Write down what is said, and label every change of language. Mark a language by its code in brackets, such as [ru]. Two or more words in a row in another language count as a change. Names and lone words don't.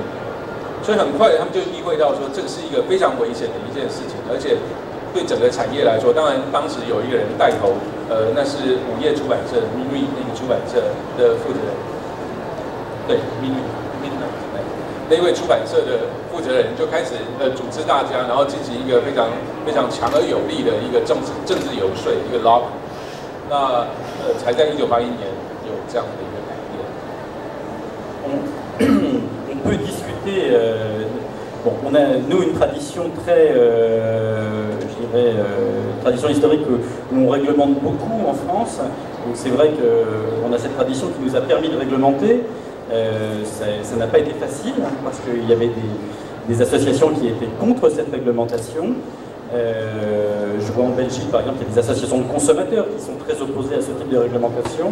[zh] 所以很快他们就意会到说，这个是一个非常危险的一件事情，而且对整个产业来说，当然当时有一个人带头，那是午夜出版社 Minuit 那个出版社的负责人，对 Minuit 那位出版社的负责人就开始组织大家，然后进行一个非常非常强而有力的一个政治游说，一个 lobby。那才在1981年有这样的一个改 [fr] 变。On peut discuter. Bon, on a nous une tradition très, je dirais, tradition historique où on réglemente beaucoup en France. Donc c'est vrai qu'on a cette tradition qui nous a permis de réglementer. Ça n'a pas été facile parce qu'il y avait des associations qui étaient contre cette réglementation, Je vois en Belgique, par exemple, il y a des associations de consommateurs qui sont très opposées à ce type de réglementation.